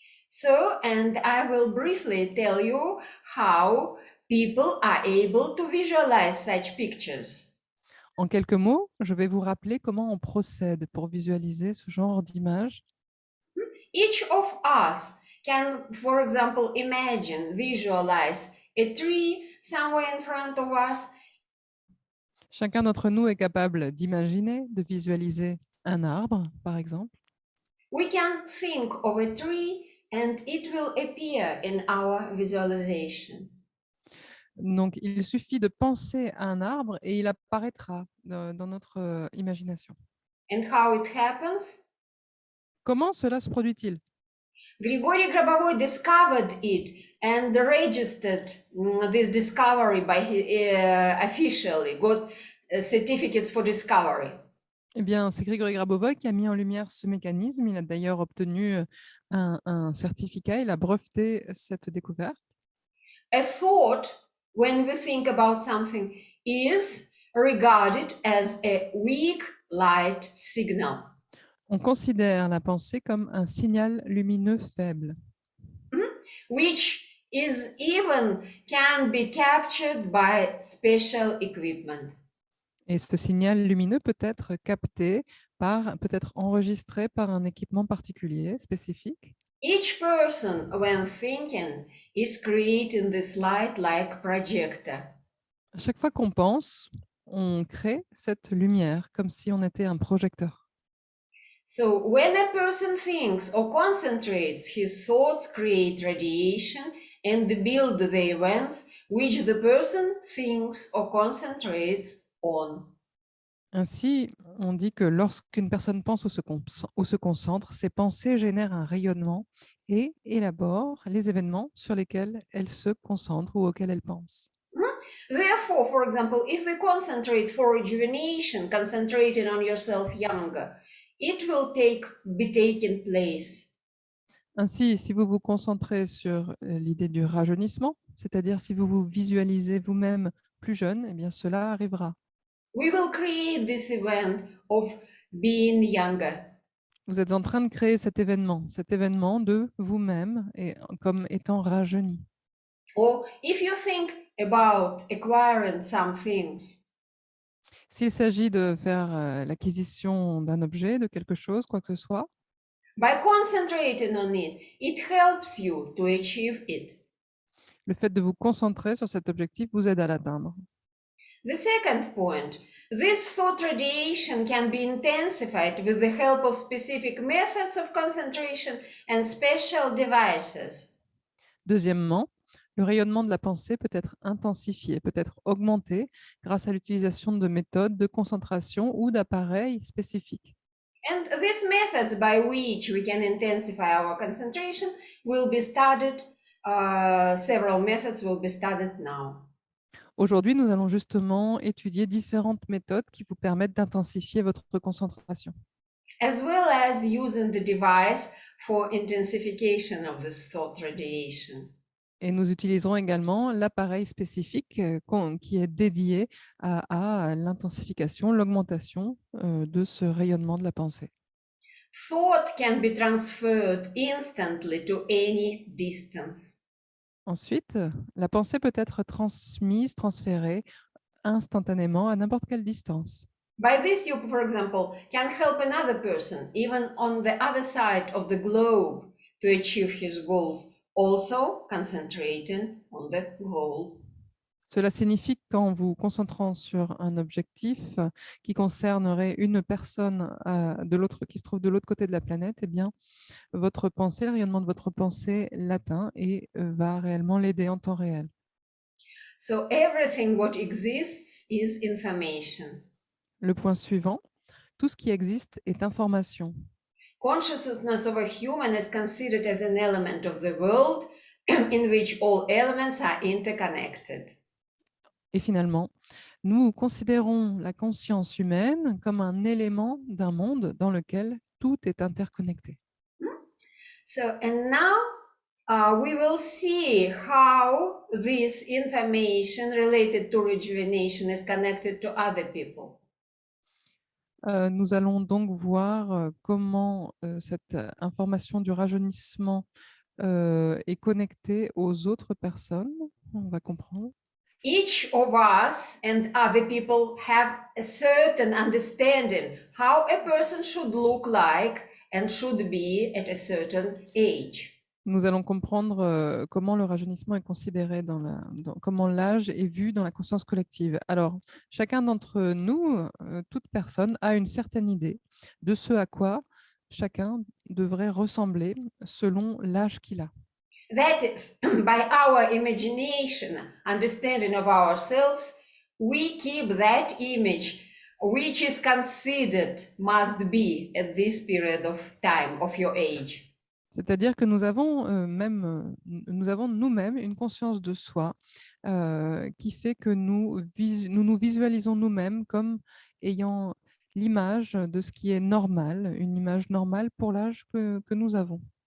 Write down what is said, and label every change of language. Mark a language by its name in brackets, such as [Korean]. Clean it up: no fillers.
[English] So, and I will briefly tell you how people are able to visualize such pictures. [French] En quelques mots, je vais vous rappeler comment on procède pour visualiser ce genre d'image. [English] Each of us can, for example, imagine, visualize a tree somewhere in front of us. [French] Chacun d'entre nous est capable d'imaginer, de visualiser un arbre, par exemple. [English] We can think of a tree and it will appear in our visualization. [French] Donc, il suffit de penser à un arbre et il apparaîtra dans notre imagination. [English] And how it happens? [French] Comment cela se produit-il? [English] Grigory Grabovoy discovered it and registered this discovery by officially, got certificates for discovery. [French] Eh bien, c'est Grigory Grabovoy qui a mis en lumière ce mécanisme. Il a d'ailleurs obtenu un certificat, il a breveté cette découverte. [English] A thought, when we think about something, is regarded as a weak light signal. [French] On considère la pensée comme un signal lumineux faible, [English] Which is even can be captured by special equipment. [French] et ce signal lumineux peut être capté peut être enregistré par un équipement particulier, spécifique. [English] Each person, when thinking, is creating this light like projector. [French] À chaque fois qu'on pense, on crée cette lumière comme si on était un projecteur. [English] So when a person thinks or concentrates, his thoughts create radiation and build the events which the person thinks or concentrates on. [French] Ainsi, on dit que lorsqu'une personne pense ou se concentre, ses pensées génèrent un rayonnement et élaborent les événements sur lesquels elle se concentre ou auxquels elle pense. [English] Therefore, for example, if we concentrate for rejuvenation, concentrating on yourself younger, it will be taking place. [French] Ainsi, si vous vous concentrez sur l'idée du rajeunissement, c'est-à-dire si vous vous visualisez vous-même plus jeune, eh bien cela arrivera. [English] We will create this event of being younger. [French] Vous êtes en train de créer cet événement de vous-même et comme étant rajeuni. [English] Or if you think about acquiring some things, [French] S'il s'agit de faire l'acquisition d'un objet, de quelque chose, quoi que ce soit, [English] by concentrating on it, it helps you to achieve it. [French] le fait de vous concentrer sur cet objectif vous aide à l'atteindre. [English] The second point, this thought radiation can be intensified with the help of specific methods of concentration and special devices. [French] Deuxièmement, le rayonnement de la pensée peut être intensifié, peut être augmenté grâce à l'utilisation de méthodes de concentration ou d'appareils spécifiques. [English] And these methods by which we can intensify our concentration will be studied, several methods will be studied now. [French] Aujourd'hui, nous allons justement étudier différentes méthodes qui vous permettent d'intensifier votre concentration. [English] As well as using the device for intensification of this thought radiation. [French] Et nous utiliserons également l'appareil spécifique qui est dédié à l'intensification, l'augmentation de ce rayonnement de la pensée. [English] Thought can be transferred instantly to any distance. [French] Ensuite, la pensée peut être transmise, transférée instantanément à n'importe quelle distance. [English] By this, you, for example, can help another person, even on the other side of the globe, to achieve his goals, also concentrating on the goal. [French] Cela signifie qu'en vous concentrant sur un objectif qui concernerait une personne qui se trouve de l'autre côté de la planète, eh bien, votre pensée, le rayonnement de votre pensée l'atteint et va réellement l'aider en temps réel. [English] So everything what exists is information. [French] Le point suivant, tout ce qui existe est information. [English] Consciousness of a human is considered as an element of the world in which all elements are interconnected. [French] Et finalement, nous considérons la conscience humaine comme un élément d'un monde dans lequel tout est interconnecté. [English] So, and now we will see how this information related to rejuvenation is connected to other people. [French] Nous allons donc voir comment cette information du rajeunissement est connectée aux autres personnes. On va comprendre. [English] Each of us and other people have a certain understanding how a person should look like and should be at a certain age. [French] Nous allons comprendre comment le rajeunissement est considéré comment l'âge est vu dans la conscience collective. Alors, chacun d'entre nous, toute personne, a une certaine idée de ce à quoi chacun devrait ressembler selon l'âge qu'il a. [English] That is, by our imagination, understanding of ourselves, we keep that image which is considered must be at this period of time of your age. [French] C'est-à-dire que nous avons nous-mêmes une conscience de soi qui fait que nous nous visualisons nous-mêmes comme ayant l'image de ce qui est normal, une image normale pour l'âge que nous avons.